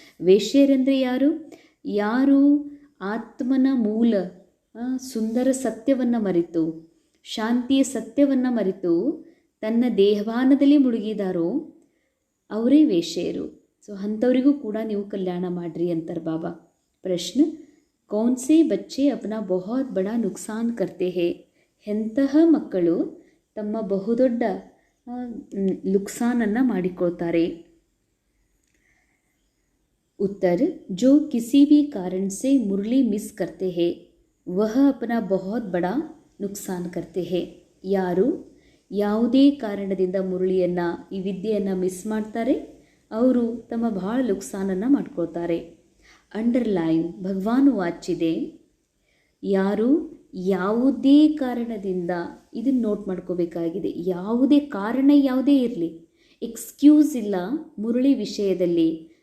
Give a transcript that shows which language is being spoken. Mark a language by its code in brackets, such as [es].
[kn] ವೇಶ್ಯರಂದರೆ ಯಾರು ಆತ್ಮನ ಮೂಲ ಸುಂದರ ಸತ್ಯವನ್ನು ಮರೆತು, ಶಾಂತಿಯ ಸತ್ಯವನ್ನು ಮರೆತು ತನ್ನ ದೇಹಭಾನದಲ್ಲಿ ಮುಳುಗಿದಾರೋ ಅವರೇ ವೇಶ್ಯರು. ಸೊ ಅಂಥವರಿಗೂ ಕೂಡ ನೀವು ಕಲ್ಯಾಣ ಮಾಡಿರಿ ಅಂತಾರೆ ಬಾಬಾ. [hi] ಪ್ರಶ್ನೆ, कौन से बच्चे अपना बहुत बड़ा नुकसान करते हैं? [kn] ಎಂತಹ ಮಕ್ಕಳು ತಮ್ಮ ಬಹುದೊಡ್ಡ ನುಕ್ಸಾನನ್ನು ಮಾಡಿಕೊಳ್ತಾರೆ? [hi] उत्तर, जो किसी भी कारण से मुरली मिस करते हैं वह अपना बहुत बड़ा नुकसान करते हैं. [kn] ಯಾರು ಯಾವುದೇ ಕಾರಣದಿಂದ ಮುರಳಿಯನ್ನು, ಈ ವಿದ್ಯೆಯನ್ನು ಮಿಸ್ ಮಾಡ್ತಾರೆ, ಅವರು ತಮ್ಮ ಬಹಳ ನುಕ್ಸಾನನ್ನು ಮಾಡ್ಕೊಳ್ತಾರೆ. ಅಂಡರ್ಲೈನ್, ಭಗವಾನ್ ವಾಚಿದೆ, ಯಾರು ಯಾವುದೇ ಕಾರಣದಿಂದ, ಇದನ್ನು ನೋಟ್ ಮಾಡ್ಕೋಬೇಕಾಗಿದೆ, ಯಾವುದೇ ಕಾರಣ ಯಾವುದೇ ಇರಲಿ, ಎಕ್ಸ್ಕ್ಯೂಸ್ ಇಲ್ಲ ಮುರಳಿ ವಿಷಯದಲ್ಲಿ.